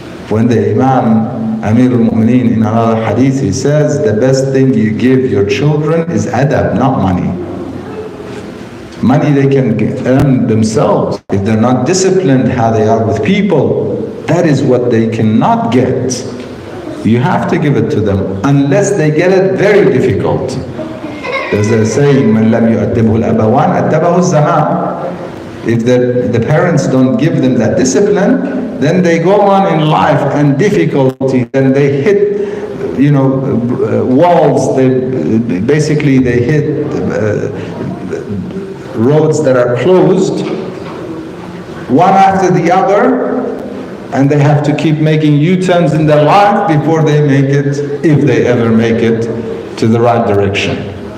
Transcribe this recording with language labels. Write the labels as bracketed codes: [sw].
[en] When the Imam Amir al-Mu'mineen in another hadith, he says, the best thing you give your children is adab, not money. Money they can earn themselves. If they're not disciplined how they are with people, that is what they cannot get. You have to give it to them, unless they get it very difficult. There's a saying, [ar] مَنْ لَمْ يُؤَدِّبْهُ الْأَبَوَانِ أَدَّبَهُ الزَّمَانِ. [en] If the parents don't give them that discipline, then they go on in life and difficulty, and they hit, walls. They hit roads that are closed, one after the other, and they have to keep making U-turns in their life before they make it, if they ever make it, to the right direction.